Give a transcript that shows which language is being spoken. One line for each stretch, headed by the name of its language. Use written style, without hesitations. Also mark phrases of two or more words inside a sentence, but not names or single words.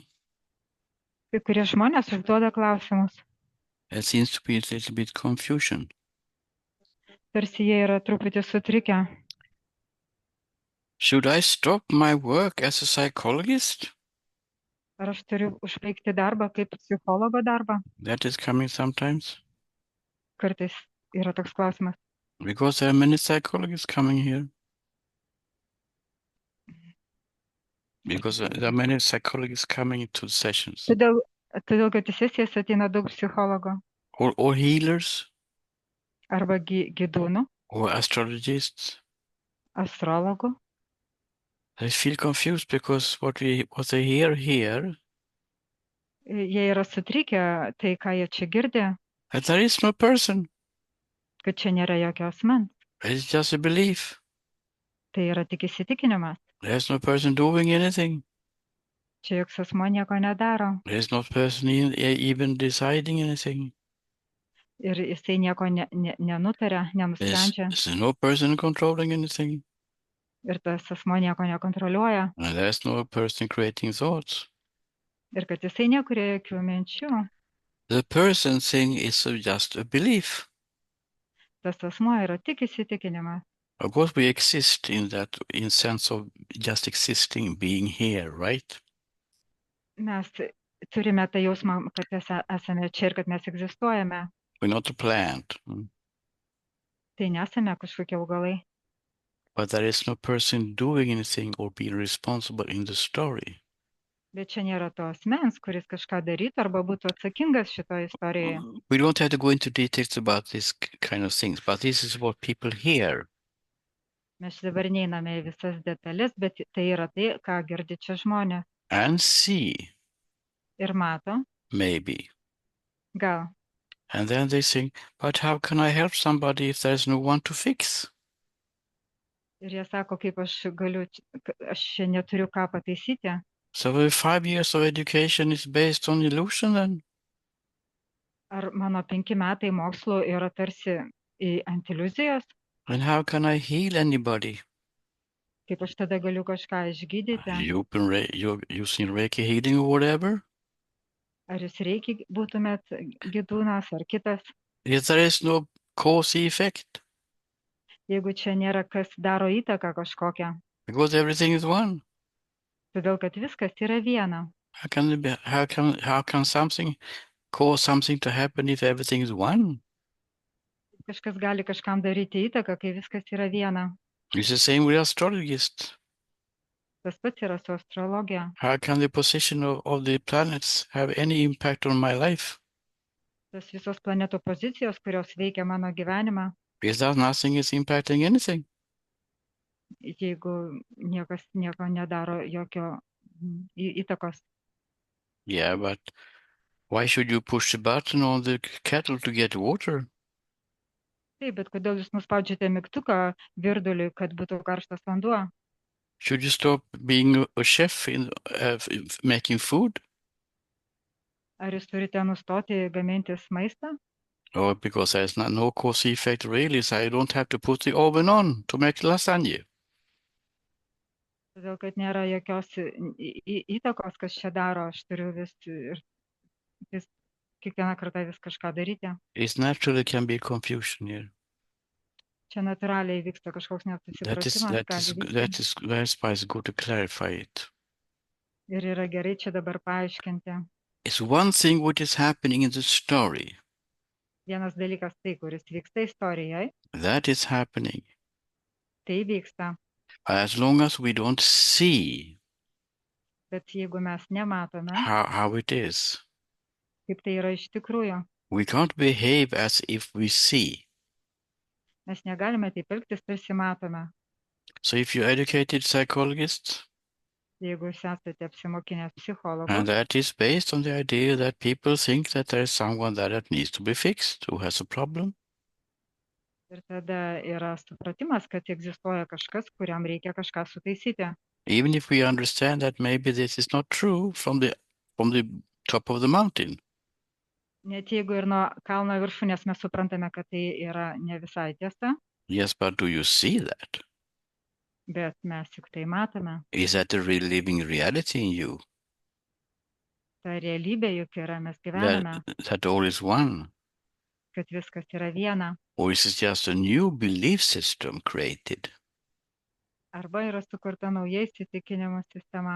Lithuanian: kai kurie žmonės užduoda klausimus,
English: There seems to be a little bit confusion.
Lithuanian: tarsi jie yra truputį sutrikę.
English: Should I stop my work as a psychologist?
Lithuanian: Ar aš turiu užbaigti darbą kaip psichologo darbą?
English: That is coming sometimes.
Lithuanian: Kartais yra toks klausimas.
English: Because there are many psychologists coming here. Because there are many psychologists coming to sessions.
Lithuanian: Todėl, kad į sesijas ateina daug psichologų
English: Or healers,
Lithuanian: arba gydūnų,
English: or astrologists.
Lithuanian: astrologų.
English: They feel confused because what they hear here,
Lithuanian: Jie yra sutrikę, tai ką jie čia girdi,
English: that there is no person.
Lithuanian: kad čia nėra jokio asmens.
English: It's just a belief.
Lithuanian: Tai yra tik įsitikinimas.
English: There's no person doing anything.
Lithuanian: Čia joks asmo nieko nedaro.
English: There's no person even deciding anything.
Lithuanian: Ir jisai nieko nenutarė, nenusprendžia.
English: There's no person controlling anything.
Lithuanian: Ir tas asmo nieko nekontroliuoja.
English: And there's no person creating thoughts.
Lithuanian: Ir kad jisai nekuria jokių minčių.
English: The person thing is just a belief.
Lithuanian: Tas asmo yra tik įsitikinimas.
English: Of course, we exist in sense of just existing, being here, right?
Lithuanian: Mes turime tą jausmą, kad esame čia ir kad mes egzistuojame.
English: We're not a plant.
Lithuanian: Tai nesame kažkokie augalai.
English: But there is no person doing anything or being responsible in the story.
Lithuanian: Bet čia nėra to asmens, kuris kažką darytų arba būtų atsakingas šitoje istorijoje.
English: We don't have to go into details about this kind of things, but this is what people hear.
Lithuanian: Mes dabar neiname į visas detalės, bet tai yra tai, ką girdi čia žmonės.
English: And see.
Lithuanian: Ir mato.
English: Maybe.
Lithuanian: Gal.
English: And then they think, but how can I help somebody if there's no one to fix?
Lithuanian: Ir jie sako, kaip aš čia neturiu ką pataisyti.
English: So 5 years of education is based on illusion then?
Lithuanian: Ar mano 5 metai mokslo yra tarsi ant iliuzijos?
English: And how can I heal anybody?
Lithuanian: Kaip aš tada galiu kažką išgydyti?
English: You're using Reiki healing or whatever?
Lithuanian: Ar jūs Reiki būtumėt gydūnas ar kitas?
English: If there is no cause effect.
Lithuanian: Jeigu čia nėra kas daro įtaką kažkokią.
English: Because everything is one.
Lithuanian: Todėl, kad viskas yra viena.
English: How can something cause something to happen if everything is one?
Lithuanian: Kažkas gali kažkam daryti įtaką, kai viskas yra viena.
English: It's the same with astrologists.
Lithuanian: Tas pats yra su astrologija.
English: How can the position of the planets have any impact on my life?
Lithuanian: Tas visos planetų pozicijos, kurios veikia mano gyvenimą.
English: Because nothing is impacting anything.
Lithuanian: Jeigu niekas nieko nedaro jokio įtakos.
English: Yeah, but why should you push the button on the kettle to get water?
Lithuanian: Taip, bet kodėl jūs nuspaudžiate mygtuką virduliui, kad būtų karštas vanduo?
English: Should you stop being a chef in making food?
Lithuanian: Ar jūs turite nustoti gamintis maistą?
English: Oh, because there's no cause effect really, so I don't have to put the oven on to make lasagna.
Lithuanian: Todėl, kad nėra jokios įtakos, kas čia daro, aš turiu vis kiekvieną kartą vis kažką daryti.
English: It's naturally can be confusion here.
Lithuanian: Čia natūraliai vyksta kažkoks nesusipratimas.
English: That's why it's good to clarify it.
Lithuanian: Ir yra gerai čia dabar paaiškinti.
English: It's one thing what is happening in the story.
Lithuanian: Vienas dalykas tai, kuris vyksta istorijoje.
English: That is happening.
Lithuanian: Tai vyksta.
English: As long as we don't see.
Lithuanian: Bet jeigu mes nematome.
English: How it is.
Lithuanian: Kaip tai yra iš tikrųjų.
English: We can't behave as if we see.
Lithuanian: Mes negalime taip elgtis, tarsi matome.
English: So if you're educated psychologist,
Lithuanian: Jeigu jūs esate apsimokinęs psichologu,
English: and that is based on the idea that people think that there is someone there that needs to be fixed, who has a problem,
Lithuanian: ir tada yra supratimas, kad egzistuoja kažkas, kuriam reikia kažką sutaisyti.
English: even if we understand that maybe this is not true from the top of the mountain.
Lithuanian: Net jeigu ir nuo kalno viršūnės mes suprantame, kad tai yra ne visai tiesa,
English: Yes, but do you see that?
Lithuanian: bet mes juk tai matome.
English: Is that the real living reality in you?
Lithuanian: Ta realybė juk yra, mes
English: That,
Lithuanian: gyvename,
English: that all is one?
Lithuanian: kad viskas yra viena.
English: Or is it just a new belief system created?
Lithuanian: Arba yra sukurta nauja įsitikinimų sistema.